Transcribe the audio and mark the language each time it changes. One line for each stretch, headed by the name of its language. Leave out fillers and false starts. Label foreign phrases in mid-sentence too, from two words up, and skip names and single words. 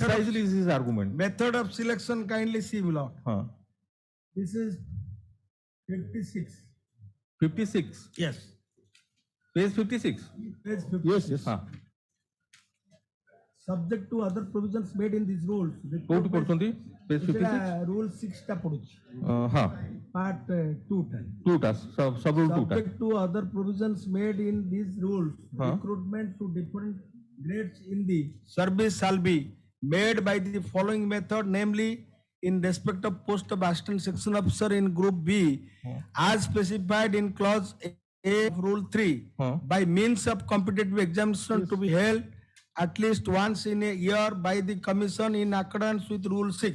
English: precisely is his argument. method of selection kindly see below. Huh. This is 56. 56. Yes. Page 56. Page 50. Yes. Huh. Subject to other provisions made in these rules.
Odia: କୋଉଠି ପଢୁଛନ୍ତି?
English: Page 56.
Odia: Rule 6 ଟା ପଡୁଛି. ହଁ. Part 2 ଟା. 2 ଟା
English: sub rule
Odia: 2 ଟା.
English: Subject to other provisions made in these rules, recruitment to different grades in the service shall be made by the following method, namely in respect of post of assistant section officer in group B, as specified in clause A of rule 3, by means of competitive examination to be held at least once in a year by the commission in accordance with rule 6.